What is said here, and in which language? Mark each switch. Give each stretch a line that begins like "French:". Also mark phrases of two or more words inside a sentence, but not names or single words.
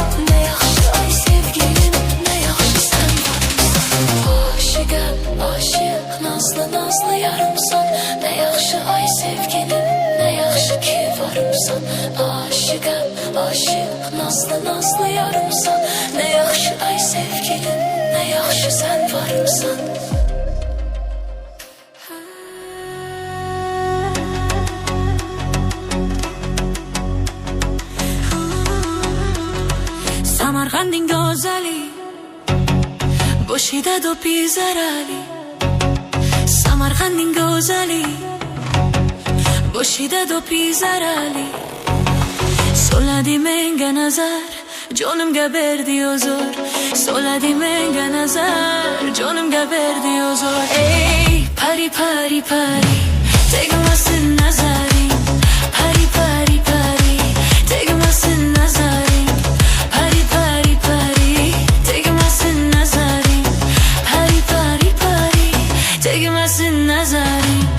Azerbaijani: Ne yaxşı ay sevgilim, ne yaxşı sen varımsan. Aşıqəm, aşiq, nazlı nazlı yarımsan. Ne yaxşı ay sevgilim, ne yaxşı ki varımsan. Aşıqəm, aşiq, nazlı nazlı yarımsan. Ne yaxşı ay sevgilim, ne yaxşı sen varımsan.
Uzbek: Samarqandin gözəli, boşida do pizarali. Samarqandin gözəli, boşida do pizarali. Soladi menga nazar, jonimga berdi huzur. Soladi menga nazar, jonimga berdi huzur. Ey pari pari pari, tegmasin nazaring. Pari pari pari, tegmasin nazaring. Pari pari pari, tegmasin nazaring. Pari pari pari, tegmasin nazaring.